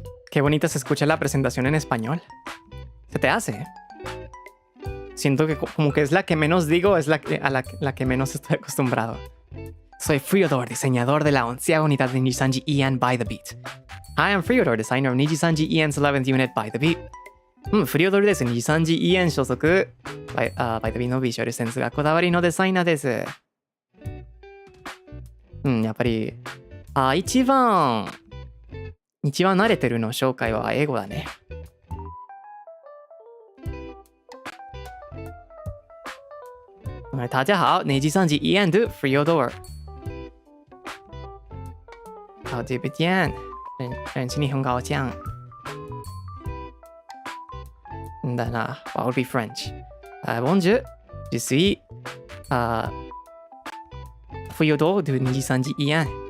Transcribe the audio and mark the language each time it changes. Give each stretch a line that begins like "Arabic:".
Spanish: Qué bonita se escucha la presentación en español. ¿Se te hace? siento que como que es la que menos digo, es la que menos estoy acostumbrado. Soy Freodore, diseñador de la 11ª unidad de NIJISANJI EN by the Beat.
English: Hi, I'm Freodore, designer of NIJISANJI EN's 11th unit by the Beat. Freodore です。
Japanese: NIJISANJI EN 所属。 by the Beat のビジュアルセンスがこだわりのデザイナーです。やっぱり、一番慣れてるの紹介は英語だね。
Chinese: 大家好，NIJISANJI EN 的 Freodore。好久不见，认识你很高兴。
English: Then what would be French?
French: Bonjour, je suis Freodore de NIJISANJI EN.